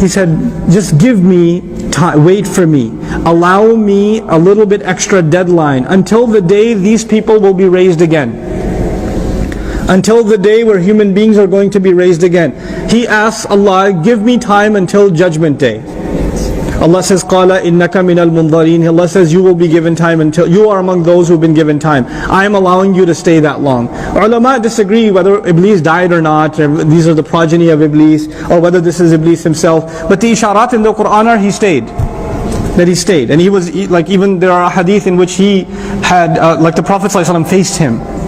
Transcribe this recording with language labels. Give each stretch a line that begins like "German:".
English: He said, just give me time, wait for me. Allow me a little bit extra deadline until the day these people will be raised again. Until the day where human beings are going to be raised again. He asks Allah, give me time until judgment day. Allah says,
Arabic: قَالَ إِنَّكَ مِنَ الْمُنظَرِينَ.
English: Allah says, you will be given time until, you are among those who've been given time. I am allowing you to stay that long. Ulama disagree whether Iblis died or not, these are the progeny of Iblis, or whether this is Iblis himself. But the isharat in the Quran are he stayed. That he stayed. And he was, like even there are hadith in which he had, like the Prophet ﷺ faced him.